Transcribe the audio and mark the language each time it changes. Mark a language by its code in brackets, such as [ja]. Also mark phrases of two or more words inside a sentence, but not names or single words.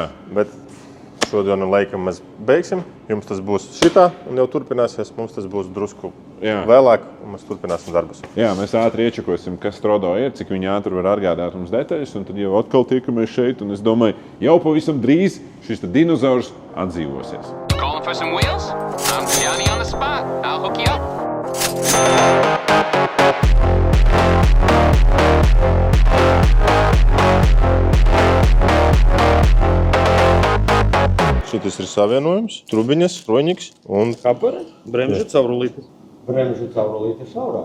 [lv] Bet šodien laikam mēs beigsim. Jums tas būs šitā un jau turpināsies. Mums tas būs drusku vēlāk un mēs turpināsim darbus. Jā, mēs ātri iečakosim, kas Strodo ir, cik viņi ātri var atgādāt mums detaļas, un tad jau atkal tiekamies šeit. Un es domāju, jau pavisam drīz šis dinozaurs atdzīvosies. [en] Calling for some wheels? I'm Johnny on the spot. I'll hook you up. [lv] Šitas ir savienojums, trubiņas, roņiks un Kapare? bremžu caurulītis. Bremžu caurulīti šaurā.